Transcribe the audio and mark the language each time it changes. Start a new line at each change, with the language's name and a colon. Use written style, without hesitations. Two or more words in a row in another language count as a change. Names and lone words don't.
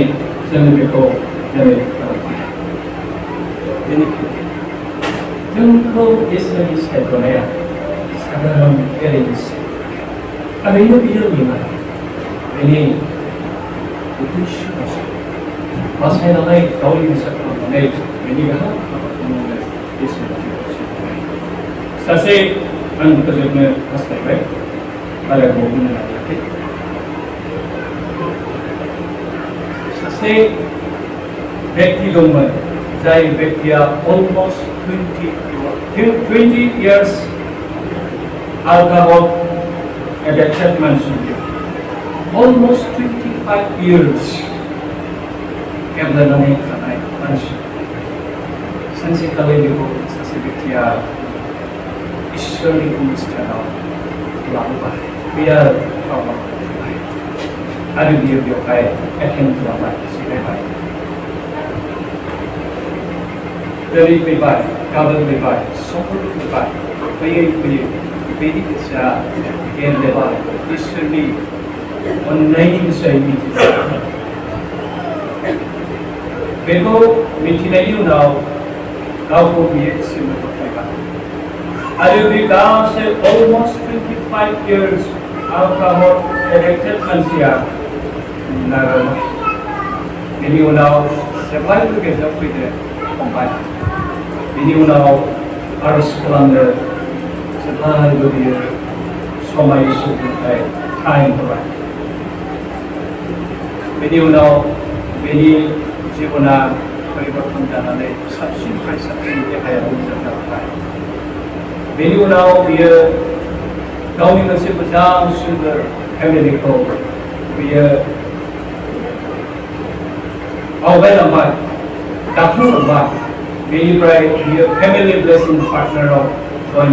Bodo: जों बेखौ दिनै खालामबाय बेनिखायनो जोंखौ इसोरनि सायख'नाया साधारन एरैनोसै थारैनो बियो नङा बेनि उद्देश्यआसो बासायनानै गावनि बिसा खालामनानै बेनि गाहाम हाबाखौ मावनो इसोरा जोंखौ सायख'बाय सासे आं फोजोबनो हास्थायबाय आरो बुंनो नागिराखै सासे व्यक्ति दंमोन जाय व्यक्तिया
English: almost 20 years alcohol addicted
Bodo: मानसि
English: almost 25 years
Bodo: गेब्लेनानै थानाय मानसि सानसेखालि बेखौ सासे व्यक्तिया इसोरनि अनुष्ठानाव लाबोबाय बियो खालामबाय आरो बियो बेवहाय एटेन्ड खालामबाय जिरायबाय दिनै फैबाय गाबोन फैबाय समफोर फैबाय फैयै फैयै बेनि गोसोआ गेलेबाय इसोरनि अननायनि गोसोयै मिथिबाय बेखौ मिथिनायनि उनाव गावखौ बियो इसोरनो गथायबाय आरो बे गासै
English: almost 25 years alcohol addicted
Bodo: मानसिया नागारबाय बेनि उनाव जेब्लायबो गेजेराव फैनो हमबाय बेनि उनाव आरज खालामनो जेब्लायबो बियो समाय इसोरनिफ्राय टाइम होबाय बेनि उनाव बेनि जिबना परिबर्तन जानानै साबसिननिफ्राय साबसिन देहाया मोजां जाबाय बेनि उनाव बियो गावनि मोनसे मोजां सुंदर फेमिलिखौ बियो आवगायलांबाय दाफुंलांबाय बेनिफ्राय बियो फेमिलि ब्लेसिं पार्टनाराव जइन